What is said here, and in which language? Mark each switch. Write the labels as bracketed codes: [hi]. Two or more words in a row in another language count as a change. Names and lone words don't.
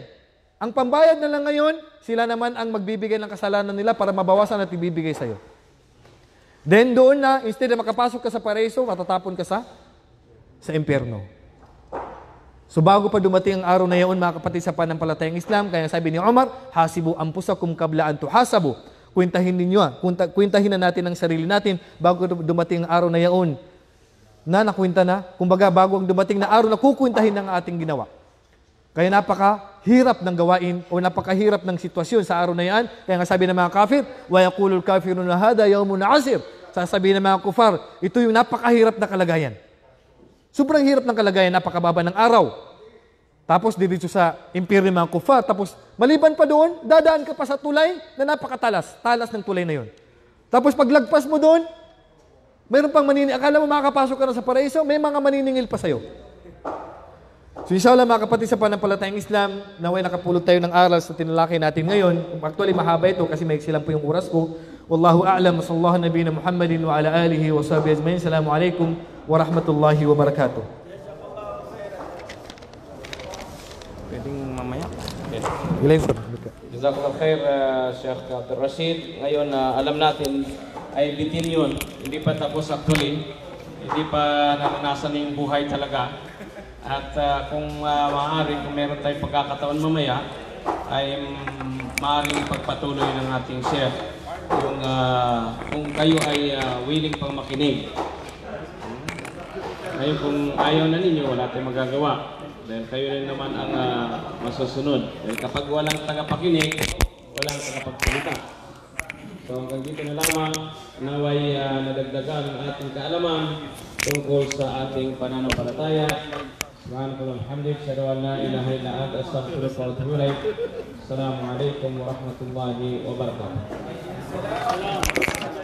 [tl] Ang pambayad na lang ngayon, sila naman ang magbibigay ng kasalanan nila para mabawasan at ibibigay sa'yo. Then doon na, instead na makapasok ka sa paraiso, matatapon ka sa impyerno. So bago pa dumating ang araw na iyon, mga kapatid sa panampalatayang Islam, kaya sabi ni Umar, [ar] حاسبوا أنفسكم قبل أن تحاسبوا. [tl] Kwentahin na natin ang sarili natin bago dumating ang araw na iyon. Nakwenta na, kumbaga bago ang dumating na araw na kukwentahin ng ating ginawa. Kaya napakahirap ng gawain o napakahirap ng sitwasyon sa araw na iyan. Kaya nga sabi ng mga kafir, [ar] ويقول الكافرون هذا يوم عسر. [tl] Sasabihin ng mga kufar, ito yung napakahirap na kalagayan. Sobrang hirap ng kalagayan, napakababa ng araw. Tapos diretso sa impyerno ng mga kufar. Tapos maliban pa doon, dadaan ka pa sa tulay na napakatalas. Talas ng tulay na yon. Tapos paglagpas mo doon, mayroon pang maniningil. Akala mo makakapasok ka na sa paraiso, may mga maniningil pa sa'yo. So inshallah mga kapatid sa panampalatayang Islam, naway nakapulot tayo ng aral sa tinalakay natin ngayon. Actually mahaba ito kasi maiksi lang po yung oras ko. [ar] والله أعلم صلى الله نبينا محمد وعلى آله وصحبه أجمعين. السلام عليكم ورحمة الله وبركاته. [tl] Pwedeng mamaya. [ar] جزاك الله خير, Sheikh Abdul Rashid. [tl] Ngayon, alam natin ay bitin yun. Hindi pa tapos actually. Hindi pa naranasan yung buhay talaga. At kung maaari, kung meron tayong pagkakataon mamaya, ay maaaring pagpatuloy ng ating Sheikh. Kung kayo ay willing pang makinig. Ngayon kung ayaw na ninyo, wala tayong magagawa. Dahil kayo rin naman ang masusunod. Dahil kapag walang tagapakinig, walang tagapagsalita. So hanggang dito na lamang, naway nadagdagan ang ating kaalaman tungkol sa ating pananampalataya. [ar] سبحان الله الحمد لله أشهد أن لا إله إلا أنت أستغفرك وأتوب إليك. السلام عليكم ورحمة الله وبركاته.